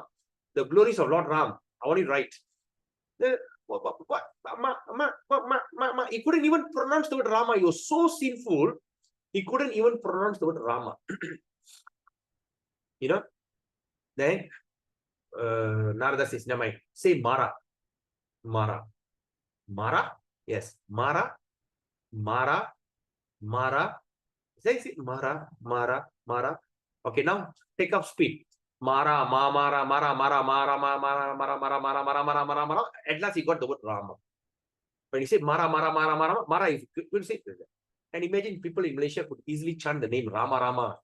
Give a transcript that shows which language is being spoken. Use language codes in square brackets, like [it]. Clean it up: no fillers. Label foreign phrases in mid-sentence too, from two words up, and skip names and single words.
[en] The glories of Lord Ram. I want you to write. He couldn't even pronounce the word Rama. He was so sinful, he couldn't even pronounce the word Rama. You know? Then Narada says, never mind. Say Mara. Mara. Mara? Yes. Mara. Mara. Mara. Say it. Mara. Mara. Mara. Okay, now take up speed. Mara. Mara. Mara. Mara. Mara. Mara. Mara. Mara. Mara. Mara. Mara. Mara. Mara. Mara. At last he got the word Rama. When he said Mara. Mara. Mara. Mara. Mara, you could say that. And imagine people in Malaysia could easily chant the name Rama Rama.